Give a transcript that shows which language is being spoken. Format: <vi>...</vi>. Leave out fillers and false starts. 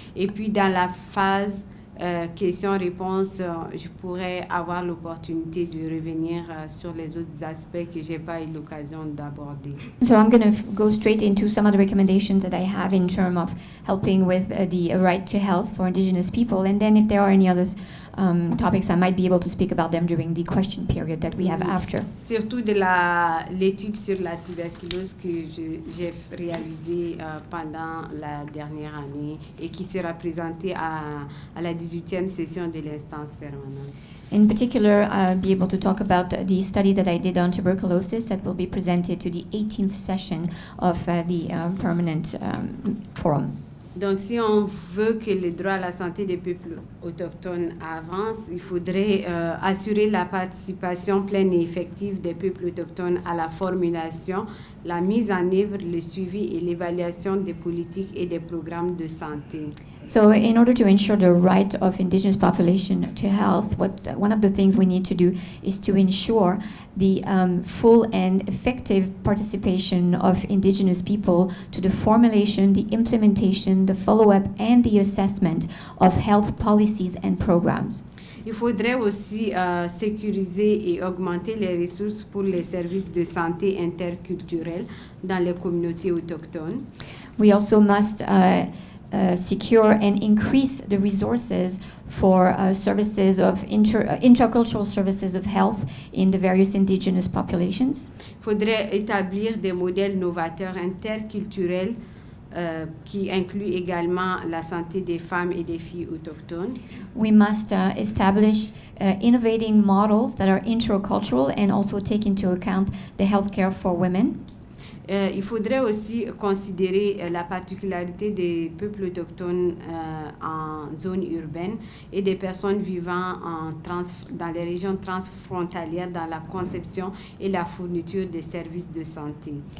<fr>Et puis, dans la phase questions-réponses, je pourrais avoir l'opportunité de revenir sur les autres aspects que je n'ai pas eu l'occasion d'aborder.</fr> <en>So I'm going to go straight into some of the recommendations that I have in terms of helping with the right to health for Indigenous people. And then if there are any other topics, I might be able to speak about them during the question period that we have after.</en> <fr>Surtout de l'étude sur la tuberculose que j'ai réalisée pendant la dernière année et qui sera présentée à la 18e session de l'instance permanente.</fr> <en>In particular, I'll be able to talk about the study that I did on tuberculosis that will be presented to the 18th session of the permanent forum.</en> <fr>Donc, si on veut que le droit à la santé des peuples autochtones avance, il faudrait assurer la participation pleine et effective des peuples autochtones à la formulation, la mise en œuvre, le suivi et l'évaluation des politiques et des programmes de santé.</fr> <en>So in order to ensure the right of indigenous population to health, one of the things we need to do is to ensure the full and effective participation of indigenous people to the formulation, the implementation, the follow-up, and the assessment of health policies and programs.</en> <fr>Il faudrait aussi sécuriser et augmenter les ressources pour les services de santé interculturels dans les communautés autochtones.</fr> <en>We also must secure and increase the resources for services of intercultural services of health in the various indigenous populations.</en> <fr>Il faudrait établir des modèles novateurs interculturels qui incluent également la santé des femmes et des filles autochtones.</fr> <en>We must establish innovating models that are intercultural and also take into account the healthcare for women.</en> <fr>Il faudrait aussi considérer la particularité des peuples autochtones en zone urbaine et des personnes vivant dans les régions transfrontalières dans la conception et la fourniture des services de santé.</fr>